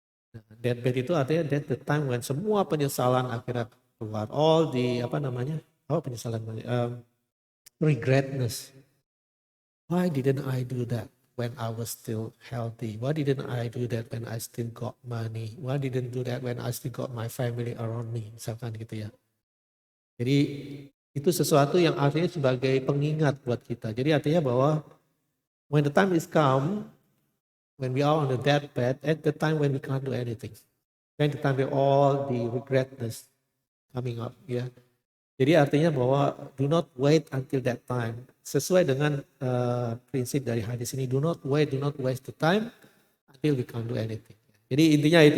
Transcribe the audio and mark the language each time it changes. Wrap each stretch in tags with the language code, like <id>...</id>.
<id>Nah, deathbed itu artinya</id> <en>that's the time when</en> <id>semua penyesalan akhirnya keluar.</id> <en>All the penyesalan, regretness. Why didn't I do that when I was still healthy? Why didn't I do that when I still got money? Why didn't do that when I still got my family around me?</en> <id>Misalkan gitu ya. Jadi itu sesuatu yang artinya sebagai pengingat buat kita. Jadi artinya bahwa</id> <en>when the time is come, when we are on the deathbed, at the time when we can't do anything. Then the time we all the regretness coming up. Ya.</en> <id>Jadi artinya bahwa</id> <en>do not wait until that time.</en> <id>Sesuai dengan prinsip dari hadis ini,</id> <en>do not waste the time until we can't do anything.</en> <id>Jadi intinya itu.</id>